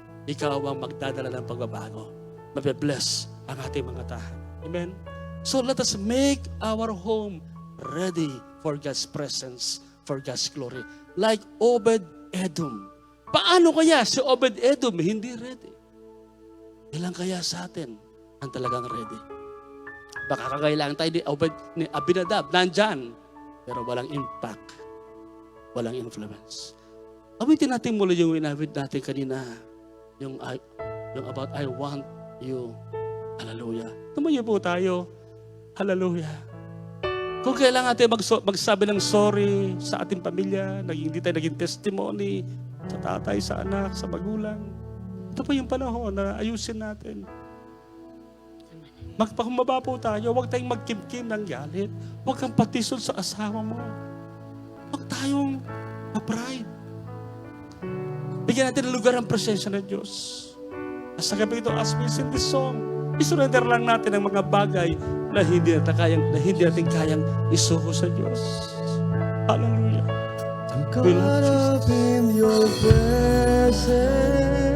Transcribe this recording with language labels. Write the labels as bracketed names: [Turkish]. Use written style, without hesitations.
[Filipino] Ikaw ang magdadala ng pagbabago. Mabe-bless ang ating mga tahanan. Amen? [English] So let us make our home ready for God's presence, for God's glory. [Filipino] Like Obed-Edom. Paano kaya si Obed-Edom hindi ready? Ilang kaya sa atin ang talagang ready? Baka kakailangan tayo ni Abinadab, nandyan, pero walang impact, walang influence. Awitin natin muli yung inawit natin kanina, yung about I want you. Hallelujah. Tumayo po tayo. Hallelujah. Kung kailangan natin magsabi ng sorry sa ating pamilya, hindi tayo naging testimony, sa tatay, sa anak, sa magulang. Ito po yung panahon na ayusin natin. Magpakumbaba po tayo. Huwag tayong magkimkim ng galit. Huwag kang patisod sa asawa mo. Huwag tayong ma-pride. Bigyan natin ng lugar ang presensya ng Diyos. At sa gabi ito, [English] as we sing this song, [Filipino] isurrender lang natin ang mga bagay na hindi natin kayang isuko sa Diyos. Hallelujah. [English] I'm caught up in your presence.